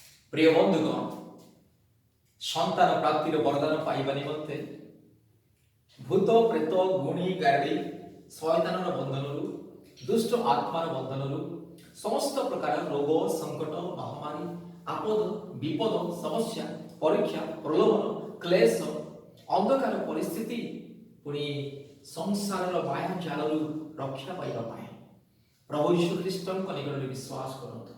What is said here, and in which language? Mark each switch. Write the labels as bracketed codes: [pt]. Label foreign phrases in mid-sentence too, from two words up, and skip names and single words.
[or] ପ୍ରିୟ ବନ୍ଧୁଗଣ, ସନ୍ତାନ ପ୍ରାପ୍ତିର ବରଦାନ ପାଇବା ନିମନ୍ତେ ଭୂତ ପ୍ରେତ ଗୁଣୀ ଗାଡ଼ି ଶୟତାନର ବନ୍ଧନରୁ ଦୁଷ୍ଟ ଆତ୍ମାର ବନ୍ଧନରୁ ସମସ୍ତ ପ୍ରକାର ରୋଗ ସଂକଟ ମହାମାରୀ ଆପଦ ବିପଦ ସମସ୍ୟା ପରୀକ୍ଷା ପ୍ରଲୋଭନ କ୍ଲେଶ ଅନ୍ଧକାର ପରିସ୍ଥିତି ପୁଣି ସଂସାରର ମାୟା ଜାଲରୁ ରକ୍ଷା ପାଇବା ପାଇଁ ପ୍ରଭୁ ଯୀଶୁ ଖ୍ରୀଷ୍ଟଙ୍କ ନିକଟରେ ବିଶ୍ୱାସ କରନ୍ତୁ।